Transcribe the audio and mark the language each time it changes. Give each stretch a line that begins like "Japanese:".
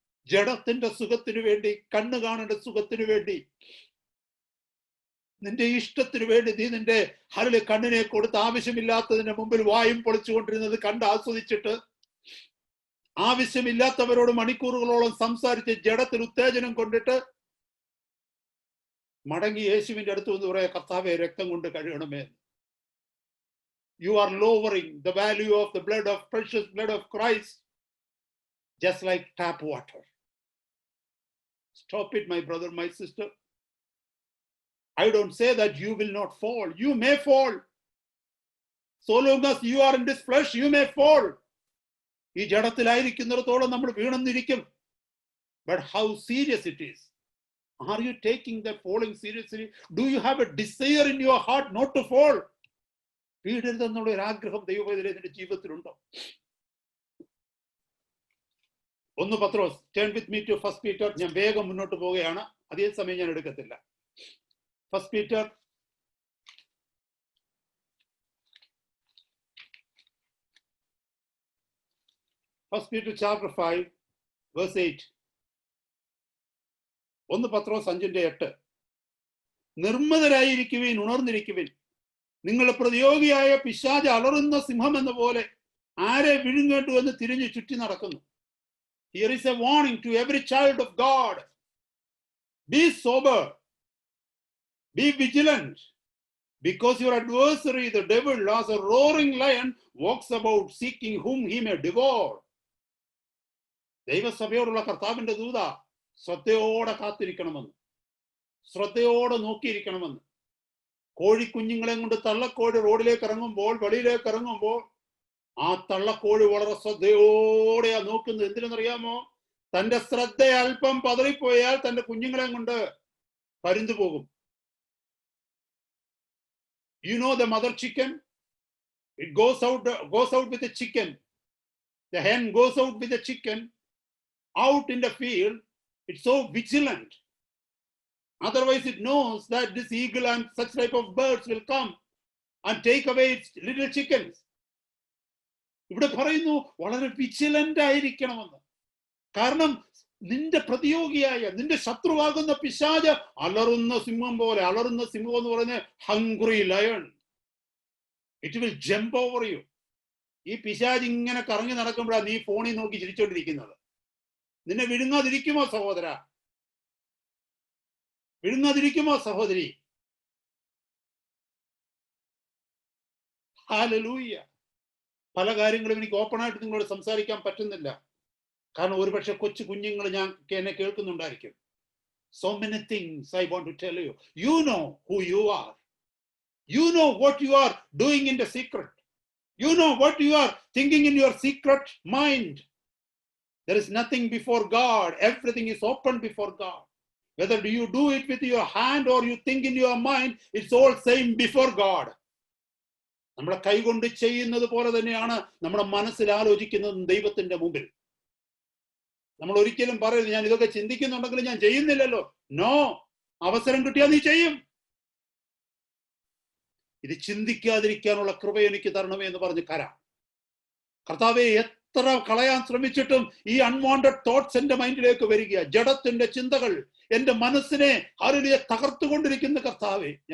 Malayalam: ജഡത്തിന്റെ സുഖത്തിനു വേണ്ടി, കണ്ണ് കാണേണ്ട സുഖത്തിനു വേണ്ടി, നിന്റെ ഇഷ്ടത്തിനു വേണ്ടി നീ നിന്റെ കണ്ണിനെ കൊടുത്ത് ആവശ്യമില്ലാത്തതിന്റെ മുമ്പിൽ വായും പൊളിച്ചുകൊണ്ടിരുന്നത് കണ്ട് ആസ്വദിച്ചിട്ട്, ആവശ്യമില്ലാത്തവരോട് മണിക്കൂറുകളോളം സംസാരിച്ച് ജഡത്തിൽ ഉത്തേജനം കൊണ്ടിട്ട് മടങ്ങി യേശുവിന്റെ അടുത്ത് വന്ന് പറയാ, കർത്താവേ രക്തം കൊണ്ട് കഴുകണമേ.
English: You are lowering the value of the blood of precious blood of Christ just like tap water. Stop it, my brother, my sister. I don't say that you will not fall. You may fall. So long as you are in this flesh, you may fall.
Malayalam: ഈ ജഡത്തിലായിരിക്കുന്നിടത്തോളം നമ്മൾ വീണെന്നിരിക്കും.
English: But how serious it is? Are you taking that falling seriously? Do you have a desire in your heart not to fall?
Malayalam: വീഴരുതെന്നുള്ള ഒരു ആഗ്രഹം ദൈവവേദന നിന്റെ ജീവിതത്തിലുണ്ടോ?
English: 1 പത്രോസ്, turn with me to 1 Peter.
Malayalam: ഞാൻ വേഗം മുന്നോട്ട് പോവുകയാണ്, അതേ സമയം ഞാൻ എടുക്കത്തില്ല.
English: 1 Peter chapter 5 verse 8.
Malayalam: 1 പത്രോസ് 5:8. നിർമ്മതരായിരിക്കുവിൻ, ഉണർന്നിരിക്കുവിൻ. നിങ്ങളുടെ പ്രതിയോഗിയായ പിശാച് അലറുന്ന സിംഹം എന്ന പോലെ ആരെ വിഴുങ്ങേണ്ടു എന്ന് തിരിഞ്ഞു ചുറ്റി നടക്കുന്നു.
English: Here is a warning to every child of God. Be sober, be vigilant, because your adversary, the devil, as a roaring lion, walks about seeking whom he may devour.
Malayalam: ദൈവസഭയോടുള്ള കർത്താവിന്റെ ദൂത, ശ്രദ്ധയോടെ കാത്തിരിക്കണമെന്ന്, ശ്രദ്ധയോടെ നോക്കിയിരിക്കണമെന്ന്. കോഴിക്കുഞ്ഞുങ്ങളെ കൊണ്ട് തള്ളക്കോഴി റോഡിലേക്ക് ഇറങ്ങുമ്പോൾ, വെളിയിലേക്ക് ഇറങ്ങുമ്പോൾ ആ തള്ളക്കോഴി വളരെ ശ്രദ്ധയോടെയാ നോക്കുന്നത്. എന്തിനെന്നറിയാമോ? തന്റെ ശ്രദ്ധ അല്പം പതറിപ്പോയാൽ തന്റെ കുഞ്ഞുങ്ങളെ കൊണ്ട് പരുന്തു പോകും.
English: You know the mother chicken? It goes out with the chicken. The hen goes out with the chicken out in the field It's so vigilant. Otherwise, it knows that this eagle and such type of birds will come and take away its little chickens.
Malayalam: ഇവിടെ പറയുന്നു വളരെ vigilant ആയിരിക്കണമെന്ന്. കാരണം നിന്റെ പ്രതിയോഗിയായ, നിന്റെ ശത്രുവാകുന്ന പിശാച് അലറുന്ന സിംഹം പോലെ, അലറുന്ന സിംഹം എന്ന് പറയുന്നത്
English: Hungry lion. It will jump over you.
Malayalam: ഈ പിശാച് ഇങ്ങനെ കറങ്ങി നടക്കുമ്പോഴാണ് നീ ഫോണിൽ നോക്കി ചിരിച്ചോണ്ടിരിക്കുന്നത്. നിന്നെ വിഴുങ്ങാതിരിക്കുമോ സഹോദര? വിഴുങ്ങാതിരിക്കുമോ സഹോദരി? ഹല്ലേലൂയ. പല കാര്യങ്ങളും എനിക്ക് ഓപ്പണായിട്ട് നിങ്ങളോട് സംസാരിക്കാൻ പറ്റുന്നില്ല. കാരണം ഒരുപക്ഷെ കൊച്ചു കുഞ്ഞുങ്ങൾ എന്നെ കേൾക്കുന്നുണ്ടായിരിക്കും.
English: So many things I want to tell you. You know who you are. You know what you are doing in the secret. You know what you are thinking in your secret mind. There is nothing before God. Everything is open before God. Whether you do it with your hand or you think in your mind, it's all same before God.
Malayalam: നമ്മുടെ കൈകൊണ്ട് ചെയ്യുന്നത് പോലെ തന്നെയാണ് നമ്മുടെ മനസ്സിൽ ആലോചിക്കുന്നത് ദൈവത്തിന്റെ മുമ്പിൽ. നമ്മൾ ഒരിക്കലും പറയരുത് ഞാൻ ഇതൊക്കെ ചിന്തിക്കുന്നുണ്ടെങ്കിലും ഞാൻ ചെയ്യുന്നില്ലല്ലോ. നോ, അവസരം കിട്ടിയാൽ നീ ചെയ്യും. ഇത് ചിന്തിക്കാതിരിക്കാനുള്ള കൃപ എനിക്ക് തരണമേ എന്ന് പറഞ്ഞ് കർത്താവെ, എത്ര കളയാൻ ശ്രമിച്ചിട്ടും ഈ
English: unwanted thoughts
Malayalam: എന്റെ മൈൻഡിലേക്ക് വരിക, ജഡത്തിന്റെ ചിന്തകൾ എന്റെ മനസ്സിനെ ആരുടെയെ തകർത്തുകൊണ്ടിരിക്കുന്ന കർത്താവെ.